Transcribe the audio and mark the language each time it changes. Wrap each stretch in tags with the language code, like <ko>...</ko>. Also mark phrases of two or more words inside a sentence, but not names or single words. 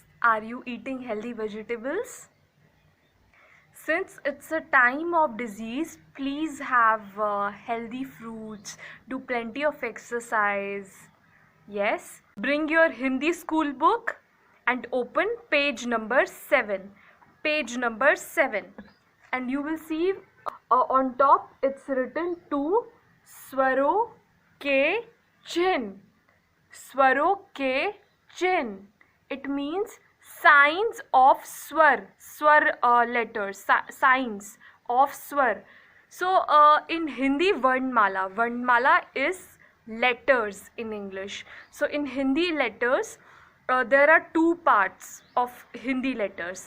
<en>Are you eating healthy vegetables? Since it's a time of disease, please have healthy fruits, do plenty of exercise. Yes, bring your Hindi school book and open page number 7. Page number 7. And you will see on top it's written to</en> <hi>स्वरों के चिह्न. स्वरों के चिह्न.</hi> <en>It means signs of swar letters, signs of swar. So in Hindi, Varnmala is letters in English. So in Hindi letters, there are two parts of Hindi letters.</en>